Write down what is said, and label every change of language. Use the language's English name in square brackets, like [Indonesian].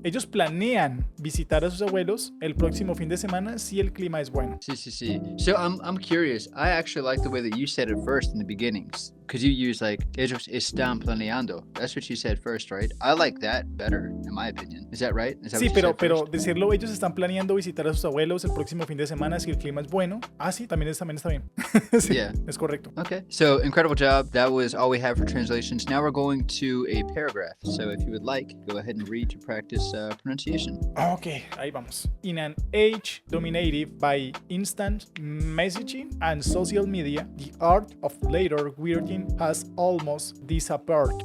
[Spanish] Ellos planean visitar a sus abuelos el próximo fin de semana si el clima es bueno. Sí. [English] So I'm curious. I actually like the way that you said it first in the beginnings. Because you use like [Spanish] ellos están planeando. [English] That's what you said first, right? I like that better, in my opinion. Is that right? Is that [Spanish] Sí, [English] what you said [Spanish] pero [English] first? [Spanish] decirlo, ellos están planeando visitar a sus abuelos el próximo fin de semana si el clima es bueno. Ah, sí, también está bien. Sí, [English] Yeah. [Spanish] es correcto. [English] Okay, so incredible job. That was all we have for translations. Now we're going to a paragraph. So if you would like, go ahead and read to practice pronunciation. [Spanish] Ok, ahí vamos. [English] In an age dominated by instant messaging and social media, the art of letter writing has almost disappeared.